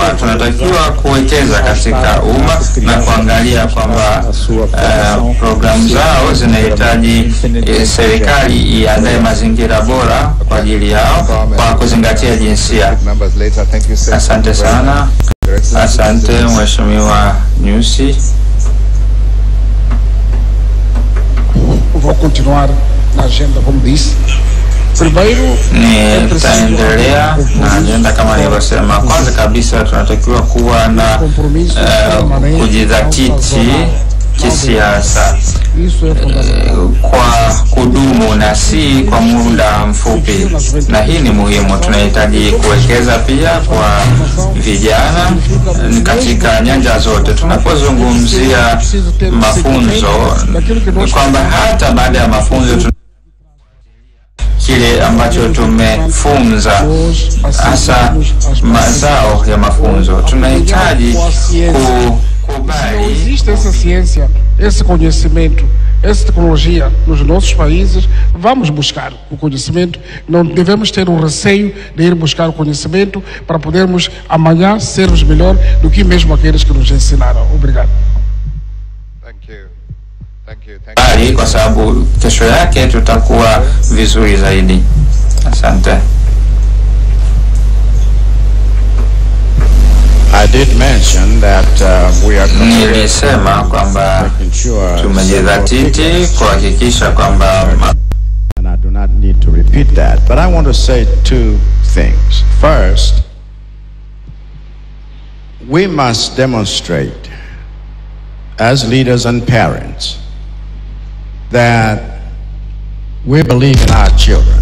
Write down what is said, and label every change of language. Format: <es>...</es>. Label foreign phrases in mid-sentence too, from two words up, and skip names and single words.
<sw>Tunatakiwa kuwekeza katika umma na kuangalia kwamba programu zao zinahitaji serikali iandae mazingira bora kwa ajili yao kwa kuzingatia jinsia. Asante sana. Asante Mheshimiwa Nyusi.</sw> <pt>Vou continuar na agenda como disse.</pt> <sw>Nitaendelea na ajenda kama nilivyosema. Kwanza kabisa tunatakiwa kuwa na kujidhatiti kisiasa kwa kudumu na si kwa muda mfupi, na hii ni muhimu. Tunahitaji kuwekeza pia kwa vijana katika nyanja zote. Tunapozungumzia mafunzo, kwamba hata baada ya mafunzo kile ambacho tumefunza, hasa mazao ya mafunzo, tunahitaji kubali.</sw> <pt>Existe essa ciência, esse conhecimento, essa tecnologia nos nossos países, vamos buscar o conhecimento. Não devemos ter um receio de ir buscar o conhecimento para podermos amanhã sermos melhor do que mesmo aqueles que nos ensinaram. Obrigado.</pt> <sw>Kwa sababu kesho yake tutakuwa vizuri zaidi. Asante.</sw> <en>I did mention that we are</en> <sw>nilisema kwamba tumejidhatiti kuhakikisha kwamba,</sw> <en>and I do not need to repeat that, but I want to say two things. First, we must demonstrate as leaders and parents that we believe in our children.</en>